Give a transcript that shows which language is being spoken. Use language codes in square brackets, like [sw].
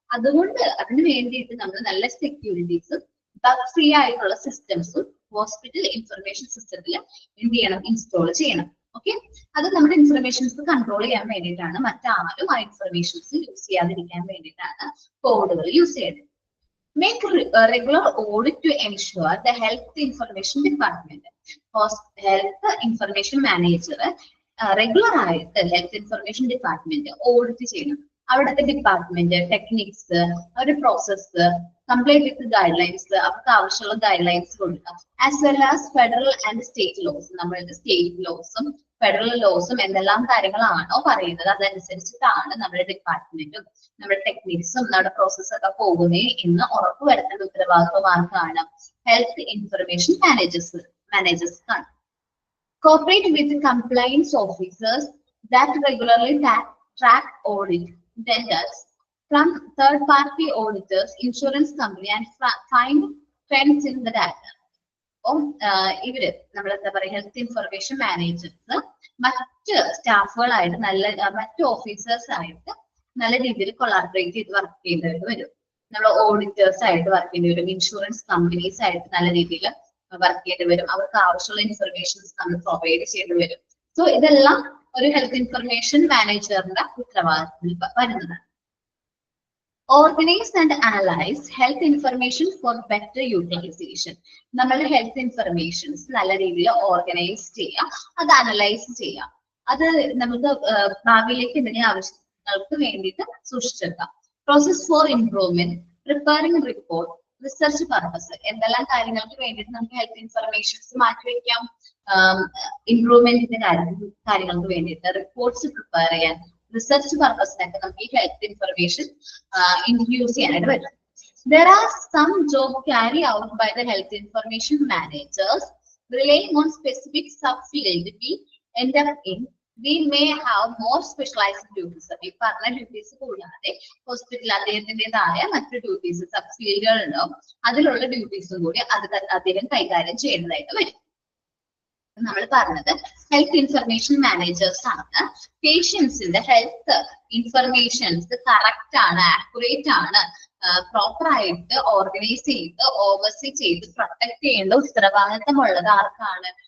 [ml] അതുകൊണ്ട് അതിന് വേണ്ടിയിട്ട് നമ്മൾ നല്ല സെക്യൂരിറ്റീസും ബഗ് ഫ്രീ ആയിട്ടുള്ള സിസ്റ്റംസും ഹോസ്പിറ്റൽ ഇൻഫർമേഷൻ സിസ്റ്റത്തിൽ എന്ത് ചെയ്യണം, ഇൻസ്റ്റാൾ ചെയ്യണം. ഓക്കെ, അത് നമ്മുടെ ഇൻഫർമേഷൻസ് കൺട്രോൾ ചെയ്യാൻ വേണ്ടിയിട്ടാണ്, മറ്റാരും ആ ഇൻഫർമേഷൻസ് യൂസ് ചെയ്യാതിരിക്കാൻ വേണ്ടിയിട്ടാണ് കോഡുകൾ യൂസ് ചെയ്യുന്നത്. [en] Make regular audit to ensure the health information department, health information manager [ml] regular ആയിട്ട് ഹെൽത്ത് ഇൻഫർമേഷൻ ഡിപ്പാർട്ട്മെന്റ് ഓഡിറ്റ് ചെയ്യണം. അവിടുത്തെ ഡിപ്പാർട്ട്മെന്റ് ടെക്നിക്സ്, അവരുടെ [en] process complete with guidelines, [ml] അവർക്ക് ആവശ്യമുള്ള ഗൈഡ് ലൈൻസ് കൊടുക്കുക. [en] as well as federal and state laws, [ml] നമ്മളുടെ state ലോസും federal ലോസും എന്തെല്ലാം കാര്യങ്ങളാണോ പറയുന്നത് അതനുസരിച്ചിട്ടാണ് നമ്മുടെ ഡിപ്പാർട്ട്മെന്റും നമ്മുടെ ടെക്നിക്സും നമ്മുടെ പ്രോസസ്സും ഒക്കെ പോകുന്നേ എന്ന് ഉറപ്പുവരുത്തേണ്ട ഉത്തരവാദിത്വം ആർക്കാണ്? ഹെൽത്ത് ഇൻഫർമേഷൻ മാനേജേഴ്സ് ആണ്. [en] Cooperate with compliance officers that regularly track audit vendors from third-party auditors, insurance company, and find trends in the data. [ml] ഇവര് നമ്മളെന്താ പറയുക, ഹെൽത്ത് ഇൻഫർമേഷൻ മാനേജേഴ്സ് മറ്റ് സ്റ്റാഫുകളായിട്ട് മറ്റ് ഓഫീസേഴ്സ് ആയിട്ട് നല്ല രീതിയിൽ കൊളാബറേറ്റ് ചെയ്ത് വർക്ക് ചെയ്യേണ്ടി വരും. നമ്മൾ ഓഡിറ്റേഴ്സ് ആയിട്ട് വർക്ക് ചെയ്യേണ്ടി വരും, ഇൻഷുറൻസ് കമ്പനീസ് ആയിട്ട് നല്ല രീതിയിൽ വർക്ക് ചെയ്യേണ്ടി വരും. അവർക്ക് ആവശ്യമുള്ള ഇൻഫർമേഷൻസ് നമ്മൾ പ്രൊവൈഡ് ചെയ്യേണ്ടി വരും. സോ ഇതെല്ലാം ഒരു ഹെൽത്ത് ഇൻഫർമേഷൻ മാനേജറിന്റെ ഉത്തരവാദിത്തത്തിൽ വരുന്നതാണ്. [en] Organize and analyze health information for better utilization. [ml] നമ്മളുടെ ഹെൽത്ത് ഇൻഫർമേഷൻസ് നല്ല രീതിയിൽ ഓർഗനൈസ് ചെയ്യാം, അത് അനലൈസ് ചെയ്യാം, അത് നമുക്ക് ഭാവിയിലേക്ക് എന്തെങ്കിലും ആവശ്യങ്ങൾക്ക് വേണ്ടിയിട്ട് സൂക്ഷിച്ചെടുക്കാം. [en] process for improvement, [ml] preparing report, research purpose, എന്തെല്ലാം കാര്യങ്ങൾക്ക് വേണ്ടിയിട്ട് നമുക്ക് ഹെൽത്ത് ഇൻഫർമേഷൻസ് മാറ്റിവെക്കാം. ഇംപ്രൂവ്മെന്റിന്റെ കാര്യങ്ങൾക്ക് വേണ്ടിയിട്ട് റിപ്പോർട്ട്സ് പ്രിപ്പയർ ചെയ്യാൻ, റിസർച്ച് പർപ്പസിനൊക്കെ നമുക്ക് ഈ ഹെൽത്ത് ഇൻഫർമേഷൻ ഇൻട്രൊഡ്യൂസ് ചെയ്യാനായിട്ട് പറ്റും. [en] There are some jobs carried out by the health information managers relying on specific subfield we end up in. We may have more specialized duties. [ml] ഈ പറഞ്ഞ duties കൂടാതെ hospital അദ്ദേഹത്തിൻ്റെതായ മറ്റു duties സബ്ഫീൽഡുകൾ ഉണ്ടാവും. അതിലുള്ള ഡ്യൂട്ടീസും കൂടി അദ്ദേഹം കൈകാര്യം ചെയ്യുന്നതായിട്ട് വരും. നമ്മൾ പറഞ്ഞത് ഹെൽത്ത് ഇൻഫർമേഷൻ മാനേജേഴ്സ് ആണ്. പേഷ്യൻസിന്റെ ഹെൽത്ത് ഇൻഫർമേഷൻസ് കറക്റ്റ് ആണ്, ആക്യുറേറ്റ് ആണ്, പ്രോപ്പർ ആയിട്ട് ഓർഗനൈസ് ചെയ്ത് ഓവർസീ ചെയ്ത് പ്രൊട്ടക്ട് ചെയ്യേണ്ട ഉത്തരവാദിത്തമുള്ളത് ആർക്കാണ്?